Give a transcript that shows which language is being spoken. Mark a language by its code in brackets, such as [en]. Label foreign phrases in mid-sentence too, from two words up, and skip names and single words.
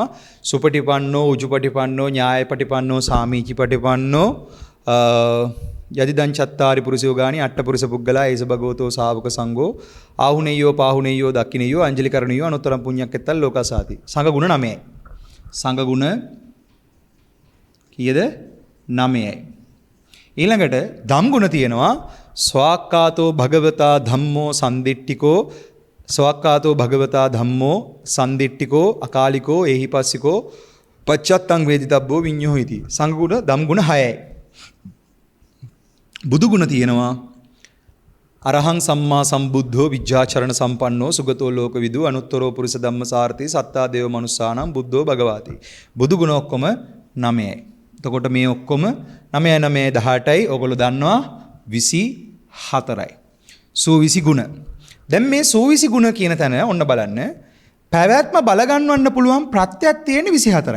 [pi] සුපටිපන්නෝ උජුපටිපන්නෝ ඥායපටිපන්නෝ සාමීචිපටිපන්නෝ යදිදං චත්තාරි පුරුෂයෝ ගානි අට්ඨපුරුෂ පුද්ගලා ඒස භගවතෝ ශාවක සංඝෝ ආහුනේයෝ පාහුනේයෝ දක්ඛිනේයෝ අංජලි කරණියෝ අනුත්තරම් පුඤ්ඤක්කෙත්තල් ලෝකස්සාති. [si] සංඝ ගුණ 9යි. සංඝ ගුණ කීයද? 9යි. ඊළඟට ධම් ගුණ තියෙනවා. [pi] ස්වාක්කාතෝ භගවතා ධම්මෝ සම්දිට්ඨිකෝ ස්වාක්කාතෝ භගවතා ධම්මෝ සම්දිට්ඨිකෝ අකාලිකෝ ඒහිපස්සිකෝ පච්චත්තං වේදිතබ්බෝ විඤ්ඤෝහිති. [si] සංඝගුණ ධම් ගුණ 6යි. බුදු ගුණ තියෙනවා. [pi] අරහං සම්මා සම්බුද්ධෝ විජ්ජාචරණ සම්පන්නෝ සුගතෝ ලෝකවිදු අනුත්තරෝ පුරිස ධම්මසාරති සත්තා දේව මනුස්සානම් බුද්ධෝ භගවාති. [si] බුදු ගුණ ඔක්කොම 9යි. එතකොට මේ ඔක්කොම 9 9 18යි. ඔයගොල්ලෝ දන්නවා 24යි. සූවිසි ගුණ. දැන් මේ සූවිසි ගුණ කියන තැන ඔන්න බලන්න. පැවැත්ම බලගන්වන්න පුළුවන් ප්‍රත්‍යක් තියෙන 24යි.